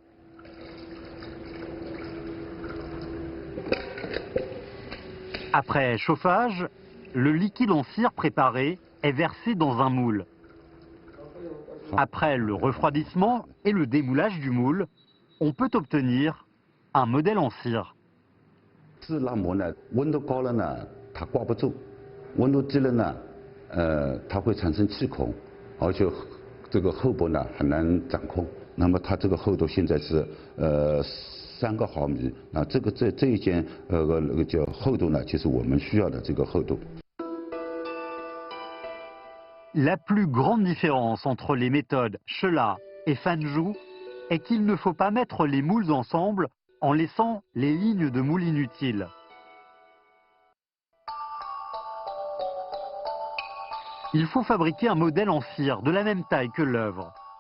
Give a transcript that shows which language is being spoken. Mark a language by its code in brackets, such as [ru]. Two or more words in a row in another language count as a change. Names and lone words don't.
[fr] Après chauffage, le liquide en cire préparé est versé dans un moule. Après le refroidissement et le démoulage du moule, on peut obtenir un modèle en cire. [zh] 制蜡膜呢，温度高了呢，它挂不住；温度低了呢，它会产生气孔，而且这个厚薄呢很难掌控。那么它这个厚度现在是3个毫米，那这一件那个叫厚度呢，就是我们需要的这个厚度。 [fr] La plus grande différence entre les méthodes Shela et Fanzhou est qu'il ne faut pas mettre les moules ensemble en laissant les lignes de moule inutiles. Il faut fabriquer un modèle en cire de la même taille que l'œuvre.